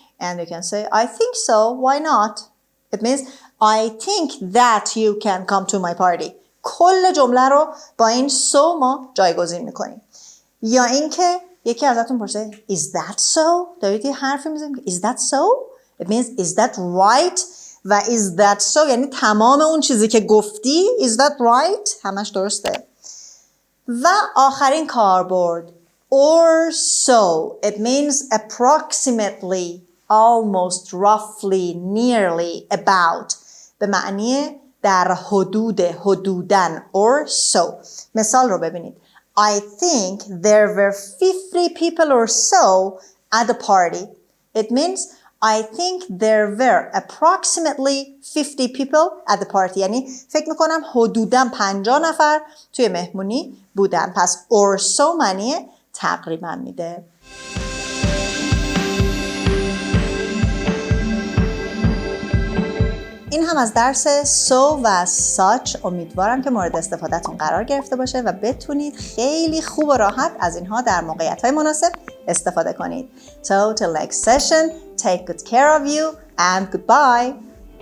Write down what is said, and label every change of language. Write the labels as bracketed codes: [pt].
[en] And you can say, I think so. Why not? It means I think that you can come to my party. [fa] کل جمله رو با این so ما جایگزین میکنیم. یا اینکه یکی ازتون پرسه is that so؟ دارید یه حرفی میزنید is that so؟ [en] It means is that right؟ [fa] و is that so یعنی تمام اون چیزی که گفتی is that right؟ همش درسته. و آخرین کاربرد or so. [en] It means approximately, almost, roughly, nearly, about. [fa] به معنی در حدود، حدوداً or so. مثال رو ببینید. [en] I think there were 50 people or so at the party. It means I think there were approximately 50 people at the party. [fa] یعنی فکر میکنم حدوداً 50 نفر توی مهمونی بودن. پس or so معنی تقریبا میده. هم از درس so و such امیدوارم که مورد استفادهتون قرار گرفته باشه و بتونید خیلی خوب و راحت از اینها در موقعیت‌های مناسب استفاده کنید. [en] So till next session, take good care of you and goodbye.